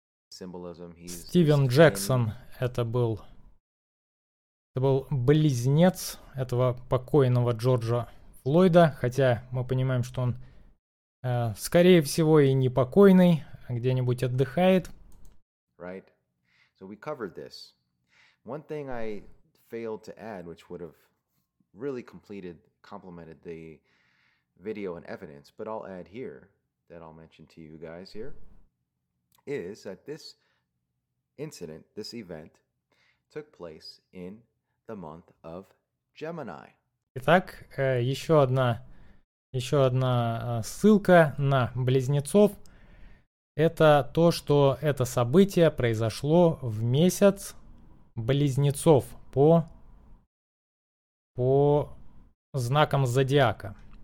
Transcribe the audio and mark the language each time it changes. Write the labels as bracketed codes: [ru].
[ru] Стивен Джексон это был близнец этого покойного Джорджа Флойда, хотя мы понимаем, что он скорее всего и не покойный, а где-нибудь отдыхает. [en] Right. So we covered this. One thing I failed to add, which would have really complemented the video and evidence, but I'll add here, that I'll mention to you guys here, is that this incident, this event, took place in the month of Gemini. [ru] Итак, еще одна ссылка на близнецов. Это то, что это событие произошло в месяц близнецов по знакам зодиака.